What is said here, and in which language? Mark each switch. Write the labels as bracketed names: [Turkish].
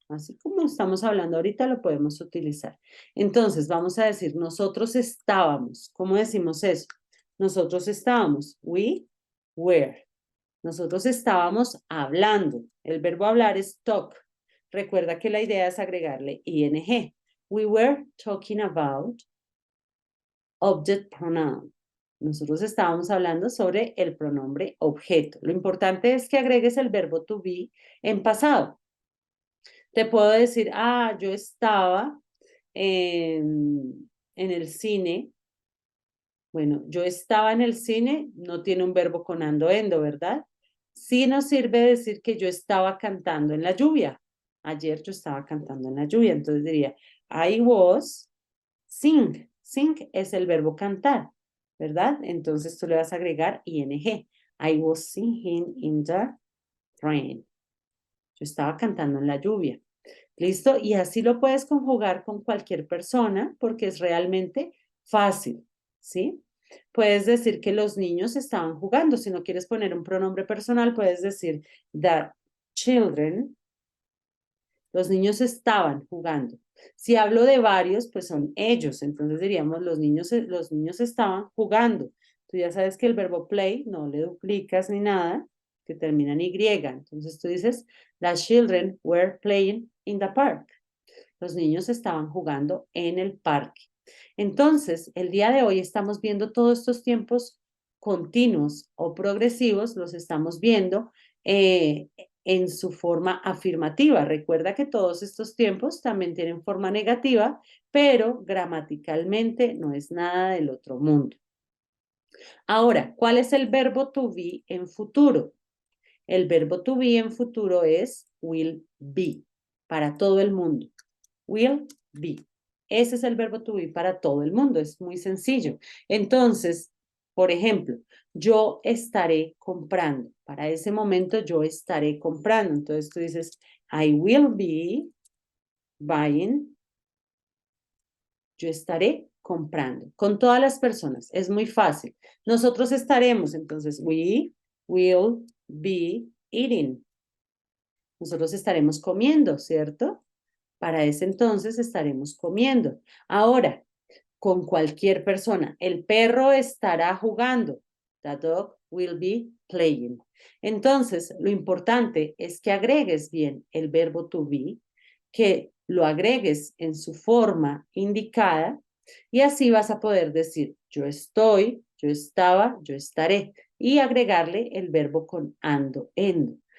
[Spanish] Así como estamos hablando ahorita, lo podemos utilizar. Entonces, vamos a decir, nosotros estábamos. ¿Cómo decimos eso? Nosotros estábamos. We were. Nosotros estábamos hablando. El verbo hablar es talk. Recuerda que la idea es agregarle ing. [English] We were talking about object pronoun. [Spanish] Nosotros estábamos hablando sobre el pronombre objeto. Lo importante es que agregues el verbo to be en pasado. Te puedo decir, yo estaba en el cine. Bueno, yo estaba en el cine, no tiene un verbo con ando, endo, ¿verdad? Sí nos sirve decir que yo estaba cantando en la lluvia. Ayer yo estaba cantando en la lluvia, entonces diría, I was sing. Sing es el verbo cantar, ¿verdad? Entonces tú le vas a agregar ing. [English] I was singing in the rain. [Spanish] Yo estaba cantando en la lluvia. ¿Listo? Y así lo puedes conjugar con cualquier persona porque es realmente fácil, ¿sí? Puedes decir que los niños estaban jugando. Si no quieres poner un pronombre personal, puedes decir the children. Los niños estaban jugando. Si hablo de varios, pues son ellos. Entonces diríamos los niños estaban jugando. Tú ya sabes que el verbo play no le duplicas ni nada, que termina en Y. [English] Entonces tú dices, the children were playing in the park. [Spanish] Los niños estaban jugando en el parque. Entonces, el día de hoy estamos viendo todos estos tiempos continuos o progresivos, los estamos viendo en su forma afirmativa. Recuerda que todos estos tiempos también tienen forma negativa, pero gramaticalmente no es nada del otro mundo. Ahora, ¿cuál es el verbo to be en futuro? El verbo to be en futuro es will be para todo el mundo. Will be. Ese es el verbo to be para todo el mundo. Es muy sencillo. Entonces, por ejemplo, yo estaré comprando. Para ese momento yo estaré comprando. [English] Entonces tú dices, I will be buying. [Spanish] Yo estaré comprando. Con todas las personas. Es muy fácil. Nosotros estaremos. [English] Entonces, we will be eating. [Spanish] Nosotros estaremos comiendo, ¿cierto? Para ese entonces estaremos comiendo. Ahora, con cualquier persona, el perro estará jugando. The dog will be playing. Entonces, lo importante es que agregues bien el verbo to be, que lo agregues en su forma indicada y así vas a poder decir yo estoy, yo estaba, yo estaré y agregarle el verbo con ando, endo.